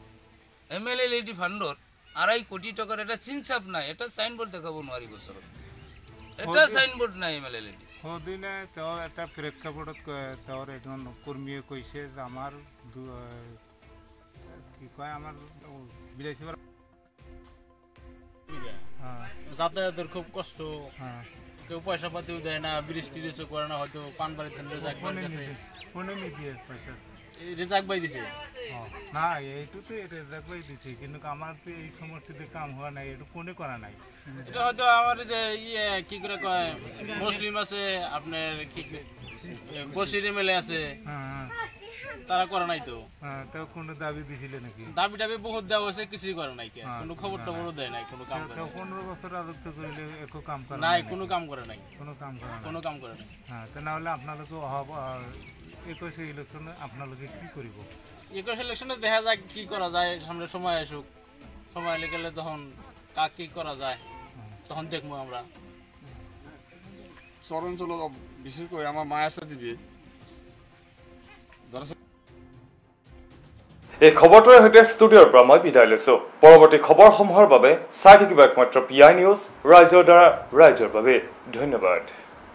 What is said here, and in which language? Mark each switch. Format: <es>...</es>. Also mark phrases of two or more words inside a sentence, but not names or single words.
<as>MLLD ফাণ্ডৰ 2.5 কোটি টকাৰ এটা চিনচাপ নাই, এটা চাইনবোৰ্ড দেখাব নোৱাৰিব ওচৰত, এটা চাইনবোৰ্ড নাই MLLD। সদিনে তেওঁ এটা প্ৰেক্ষাপটত তেওঁৰ এজন কৰ্মীয়ে কৈছে যে আমাৰ কি কয় আমাৰ বিলাসীপাৰা</as> <bn>যাতায়াতের খুব কষ্ট কেউ পয়সা পাতিও দেয় না বৃষ্টি টিষ্টি করে না হয়তো পান বাড়ির রেজাক বাই দিছে না এইটু তো রেজাক বাই দিছে কিন্তু আমার তো এই সমস্যাতে কাম হওয়া নাই এটা কোনে করা নাই এটা হয়তো আমার যে কি করে কয় মুসলিম আছে আপনার কি বসির এমএলএ আছে তারা করে নাই তো কোনো দাবি দিছিল নাকি দাবি টাবি বহুত দেওয়া হয়েছে কিছুই করে নাই কোনো খবর টবর দেয় নাই কোনো কাম করে 15 বছর রাজত্ব করলে একো কাম করে নাই কোনো কাম করে নাই কোনো কাম করে নাই তা না হলে আপনালোকে 21 ইলেকশনে আপনালোকে কি করিব 21 ইলেকশনে দেখা যাক কি করা যায় সামনে সময় আসুক সময় গেলে তখন কাক কি করা যায় তখন দেখবো আমরা চরঞ্চল বিশেষ করে আমার মায়ের সাথে দিবি</bn> <as>এই খবৰটোৰ সৈতে ষ্টুডিঅ'ৰ পৰা মই বিদায় লৈছো পৰৱৰ্তী খবৰসমূহৰ বাবে চাই থাকিব একমাত্ৰ PI নিউজ ৰাইজৰ দ্বাৰা ৰাইজৰ বাবে ধন্যবাদ।</as>